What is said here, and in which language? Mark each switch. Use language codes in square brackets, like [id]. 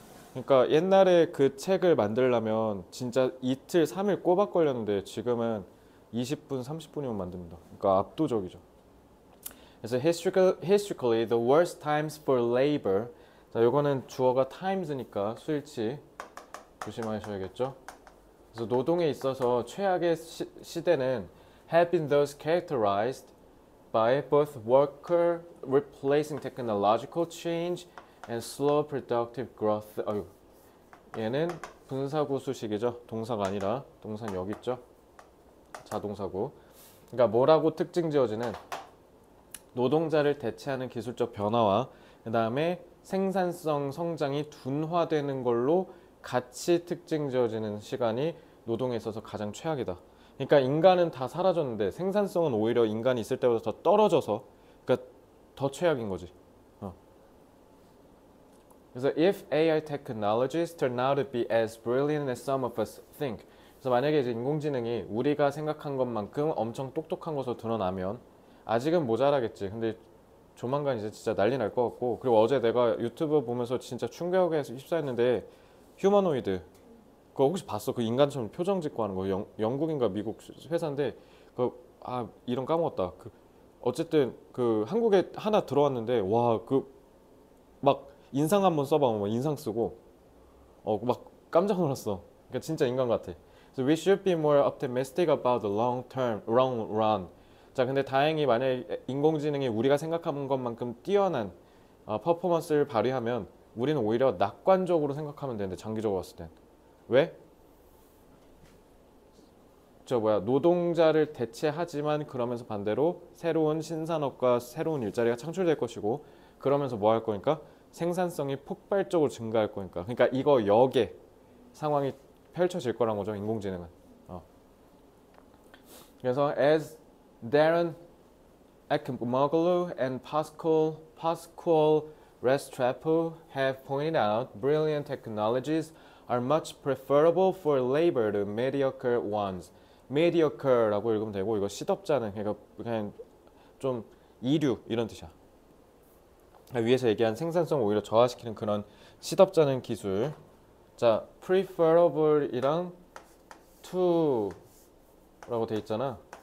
[ko] 그러니까 옛날에 그 책을 만들려면 진짜 이틀, 3일 꼬박 걸렸는데 지금은 20분, 30분이면 만듭니다. 그러니까 압도적이죠. 그래서 [en] historically the worst times for labor. [ko] 자, 요거는 주어가 times니까 수일치 조심하셔야겠죠. 그래서 노동에 있어서 최악의 시대는 [en] have been those characterized by both worker replacing technological change and slow productive growth. [ko] 얘는 분사구수식이죠. 동사가 아니라 동사는 여기 있죠. 자동사고. 그러니까 뭐라고 특징 지어지는 노동자를 대체하는 기술적 변화와 그 다음에 생산성 성장이 둔화되는 걸로 같이 특징 지어지는 시간이 노동에 있어서 가장 최악이다. 그러니까 인간은 다 사라졌는데 생산성은 오히려 인간이 있을 때보다 더 떨어져서, 그러니까 더 최악인 거지. [en] 그래서 if AI technologies turn out to be as brilliant as some of us think. [ko] 그래서 만약에 이제 인공지능이 우리가 생각한 것만큼 엄청 똑똑한 것으로 드러나면 아직은 모자라겠지. 근데 조만간 이제 진짜 난리 날 것 같고. 그리고 어제 내가 유튜브 보면서 진짜 충격에 휩싸였는데 휴머노이드 그거 혹시 봤어? 그 인간처럼 표정 짓고 하는 거 영국인가 미국 회사인데 이름 까먹었다. 어쨌든 그 한국에 하나 들어왔는데 와 막 인상 한번 써봐. 막 인상 쓰고 막 깜짝 놀랐어. 그러니까 진짜 인간 같아. [en] So we should be more optimistic about the long run. [ko] 자, 근데 다행히 만약에 인공지능이 우리가 생각하는 것만큼 뛰어난 퍼포먼스를 발휘하면 우리는 오히려 낙관적으로 생각하면 되는데 장기적으로 봤을 땐 왜? 노동자를 대체하지만 그러면서 반대로 새로운 신산업과 새로운 일자리가 창출될 것이고 그러면서 뭐 할 거니까 생산성이 폭발적으로 증가할 거니까 그러니까 이거 역의 상황이 펼쳐질 거란 거죠 인공지능은. [en] 그래서 as Darren Acemoglu and Pascual Restrepo have pointed out, brilliant technologies are much preferable for labor to mediocre ones. [ko] mediocre라고 읽으면 되고 이거 시덥잖은 그러니까 그냥 좀 이류 이런 뜻이야. 위에서 얘기한 생산성 오히려 저하시키는 그런 시덥잖은 기술. 자, preferable이랑 to라고 돼 있잖아.